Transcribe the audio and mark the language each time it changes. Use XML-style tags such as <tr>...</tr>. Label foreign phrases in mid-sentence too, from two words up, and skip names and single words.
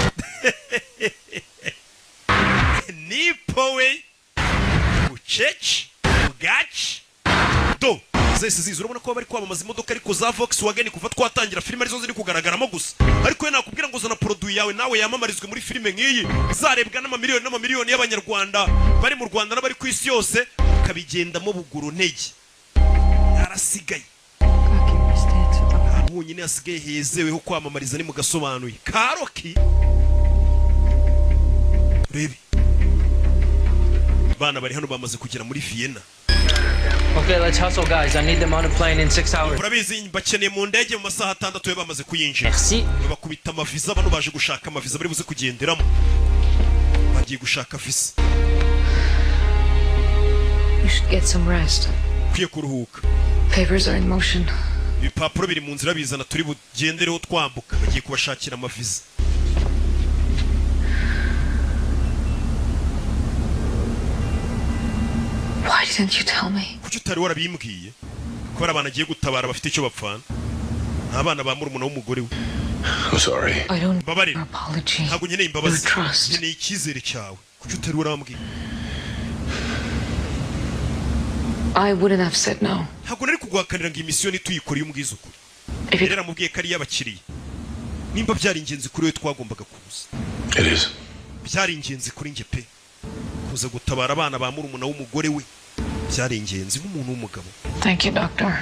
<rw>nipowe uchechi ugachi do zese zizo urabona ko bari kwamamaza imodoka ariko za Volkswagen kuva twatangira filime arizo ziri kugaragaramo gusa ariko nakubwira ngo zana produit yawe nawe yamamarizwe muri filime nk'iyi zarebwa n'amamiliyoni y'abanyarwanda bari mu Rwanda n'abari ku isi yose kabigendamo buguru ntege yarasigaye nyine asigaye hezeweho kwamamariza ni mu gasobanuye Karoki. Rebe bana bari hano bamaze kugera muri Vienna.</rw> <en>Okay, let's hustle, guys. I need them on a plane in 6 hours.</en> <rw>Urabizi bakeneye mu ndege mu masaha 6 yo bamaze kuyinjira.</rw> <fr>Merci.</fr> <rw>Bakubita amaviza bano baje gushaka amaviza bari buze kugenderamo. Bagiye gushaka visa.</rw> <en>You should get some rest.</en> <rw>Kwiye kuruhuka.</rw> <en>Papers are in motion.</en> <rw>Ibipapuro biri mu nzira bizana turi bugendereho twambuka bagiye kubashakira amaviza.</rw> <en>Why didn't you tell me?</en> <rw>Kuki utari warabimbwiye ko abana agiye gutabara bafite icyo bapfana abana ba murumuna w'umugore we.</rw> <en>I'm sorry. I don't</en> <rw>Babarira.</rw> <en>need apology.</en> <rw>Ntabwo nkeneye imbabazi.</rw> <en>Your trust.</en> <rw>Nkeneye icyizere cyawe. Kuki utari warambwiye?</rw> <en>I wouldn't have said no.</en> <rw>Ntabwo nari kuguhakanira ngo imisiyo nituyikore umbwiza ukuri.</rw> <en>If it</en> <rw>Rero mubwiye kari y'abakiriya. Nimba byari ingenzi kuri we twagombaga kuza.</rw> <en>It is.</en> <rw>Byari ingenzi kuri nge pe. Kuza gutabara abana ba murumuna w'umugore we. Byari ingenzi nk'umuntu w'umugabo.</rw> <en>Thank you, doctor.</en>